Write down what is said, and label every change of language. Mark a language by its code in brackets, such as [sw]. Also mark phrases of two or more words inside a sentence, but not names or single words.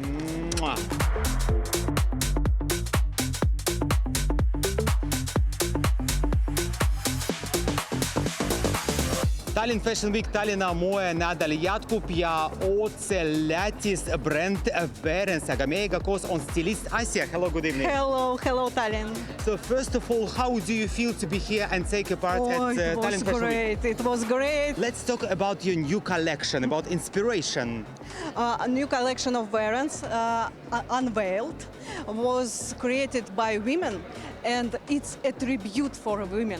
[et] Tallinn Fashion Week, Tallinna moenädal jätkub ja otse Lätis brand Verens, aga meiega koos on stilist Asja. [en] Hello, good evening. Hello Tallinn. So first of all, how do you feel to be here and take a part at Tallinn Fashion Week? It was great. Let's talk about your new collection, about inspiration. A new collection of Verens, Unveiled, was created by women and it's a tribute for women.